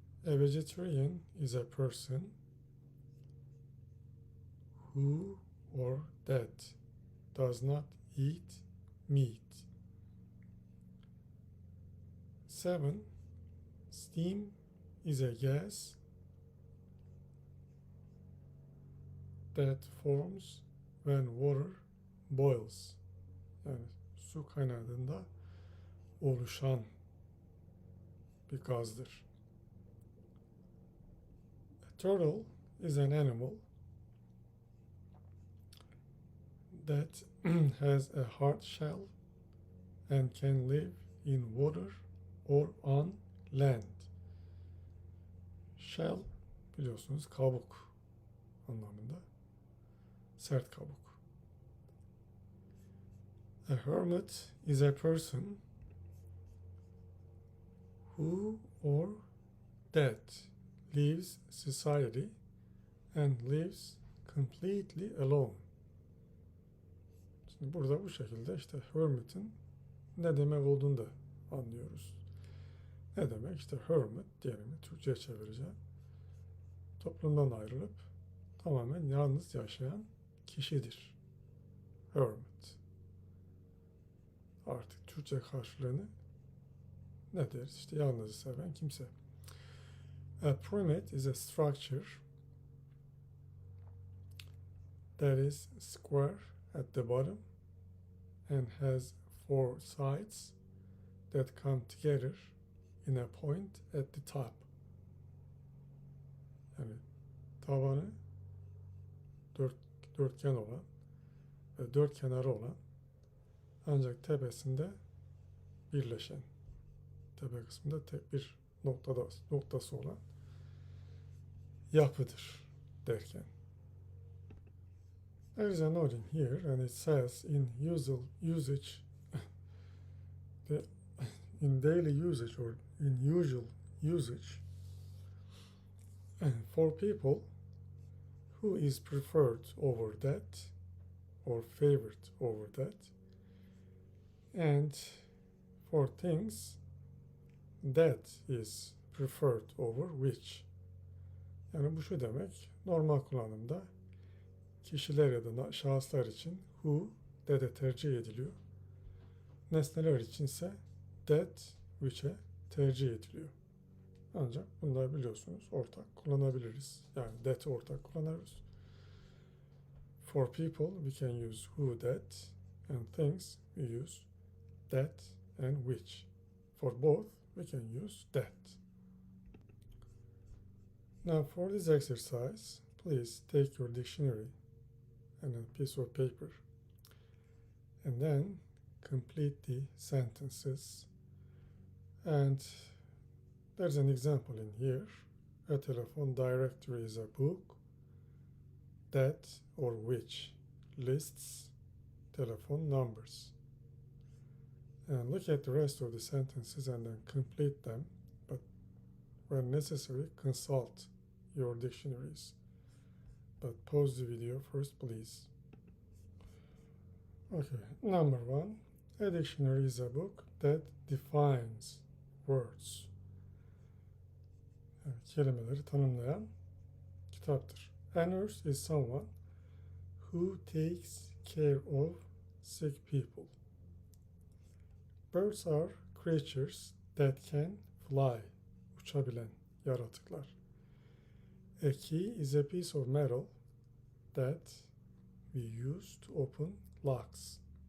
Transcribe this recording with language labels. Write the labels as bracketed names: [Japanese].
[English] A vegetarian is a person who or that does not eat meat. 7. Steam is a gas that forms when water boils. [Turkish] Yani su kaynadığında oluşan bir gazdır. [English] A turtle is an animal that has a hard shell and can live in water or on land. [Turkish] Shell biliyorsunuz kabuk anlamında. Sert kabuk. [English] A hermit is a person who or that leaves society and lives completely alone. [Turkish] Şimdi burada bu şekilde işte hermit'in ne demek olduğunu da anlıyoruz. Ne demek? İşte hermit diyelim, Türkçe'ye çevireceğim. Toplumdan ayrılıp tamamen yalnız yaşayan kişidir. Hermit. Artık Türkçe karşılığını ne deriz? İşte yalnızı seven kimse. [English] A pyramid is a structure that is square at the bottom and has 4 sides that come together in a point at the top. [Turkish] Yani tabanı dörtgen olan ve 4 kenarı olan ancak tepesinde birleşen, tepe kısmında tek bir noktası olan yapıdır derken. [English] There is a note in here and it says in usage in daily usage or in usual usage for people who is preferred over that or favored over that, and for things that is preferred over which. [Turkish] Yani bu şu demek, normal kullanımda kişiler ya da şahıslar için who, that'e tercih ediliyor. Nesneler için ise that, which'e tercih ediliyor. Ancak bunları biliyorsunuz ortak kullanabiliriz. Yani that'i ortak kullanırız. [English] For people we can use who, that, and things we use that and which. For both we can use that. Now for this exercise, please take your dictionary and a piece of paper and then complete the sentences. And there's an example in here. A telephone directory is a book that or which lists telephone numbers. And look at the rest of the sentences and then complete them, but when necessary, consult your dictionaries. But pause the video first, please. Okay, number one, a dictionary is a book that defines words. [Turkish] Yani kelimeleri tanımlayan kitaptır. [English] A nurse is someone who takes care of sick people. Birds are creatures that can fly. [Turkish] Uçabilen yaratıklar. [English] A key is a piece of metal that we use to open locks.